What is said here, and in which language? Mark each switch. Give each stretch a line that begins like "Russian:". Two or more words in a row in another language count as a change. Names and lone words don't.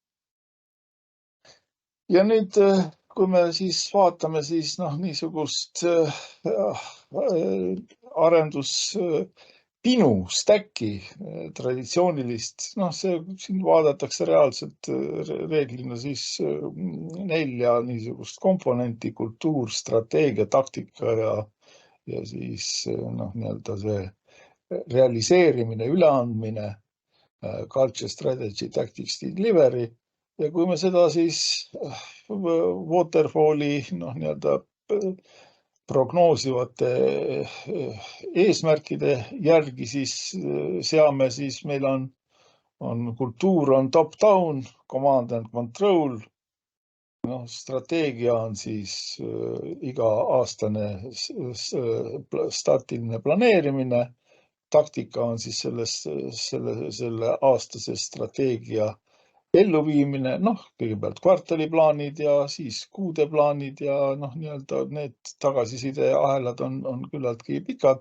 Estonian: Ja nüüd, kui me siis vaatame siis niisugust pinu, stack'i traditsioonilist, see siin vaadatakse reaalselt reeglina siis 4 niisugust komponenti: kultuur, strateegia, taktika ja siis nii-öelda see realiseerimine, üleandmine,
English: culture, strategy, tactics, delivery.
Estonian: Ja kui me seda siis Waterfalli nii-öelda prognoosivate eesmärkide järgi siis seame, siis meil on kultuur on
English: top-down, command and control.
Estonian: Strateegia on siis iga-aastane staatiline planeerimine. Taktika on siis selle aastase strateegia elluviimine, kõigepealt kvartaliplaanid ja siis kuudeplaanid ja nii-öelda need tagasisideahelad on küllaltki pikad.